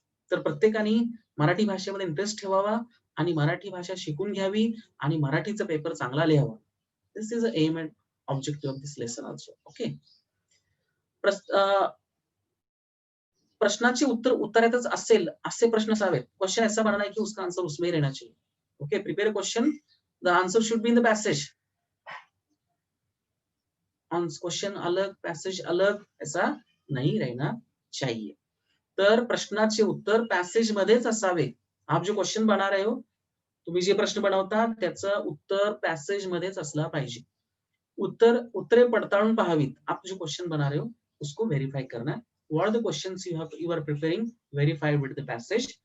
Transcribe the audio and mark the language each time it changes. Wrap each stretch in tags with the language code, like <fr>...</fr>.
<mr>तर प्रत्येकाने मराठी भाषेमध्ये इंटरेस्ट ठेवावा आणि मराठी भाषा शिकून घ्यावी आणि मराठीचा पेपर चांगला लिहावा.</mr> <en>This is a aim and objective of this lesson also. Okay.</en> <mr>प्रश्नाची उत्तर उत्तरातच असेल असे प्रश्न असावेत.</mr> <hi>क्वेश्चन ऐसा बनना है कि उसका आंसर उसमें ही रहना चाहिए. Okay,</hi> <en>Prepare a question, the answer should be in the passage.</en> <hi>Question अलग, पैसेज अलग, ऐसा नहीं रहना चाहिए.</hi> <mr>तर प्रश्नाचे उत्तर पॅसेज मध्येच असावे.</mr> <hi>आप जो क्वेश्चन बना रहे हो,</hi> <mr>तुम्ही जे प्रश्न बनवता त्याचं उत्तर पॅसेज मध्येच असला पाहिजे. उत्तरे पडताळून पाहावीत.</mr> <hi>आप जो क्वेश्चन बना रहे हो उसको व्हेरीफाय करना.</hi> <en>What are the questions you are preparing, verify with the passage.</en>